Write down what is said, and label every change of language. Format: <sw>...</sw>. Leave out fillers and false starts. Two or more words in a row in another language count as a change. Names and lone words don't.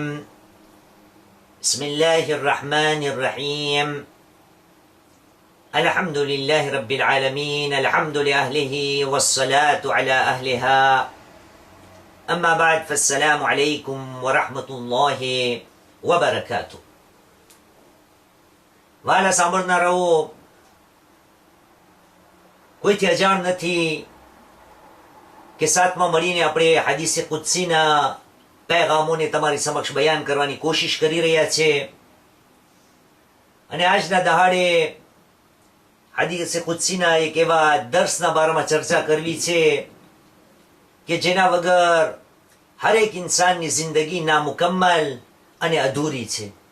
<ar>بسم الله الرحمن الرحيم. الحمد لله رب العالمين. الحمد لأهله والصلاة على أهلها. أما بعد فالسلام عليكم ورحمة الله وبركاته.</ar> <gu>વાલા સાંભળનારાઓ, કોઈથી અજાણ નથી કે સાથમાં મળીને આપણે હાદીસે કુદસીના પૈગામોને તમારી સમક્ષ બયાન કરવાની કોશિશ કરી રહ્યા છે. અને આજના દહાડે હાદીસે કુદસીના એક એવા દર્શના બારામાં ચર્ચા કરવી છે કે જેના વગર હરેક ઇન્સાનની જિંદગી નામુકમ્મલ અને અધૂરી છે.</gu>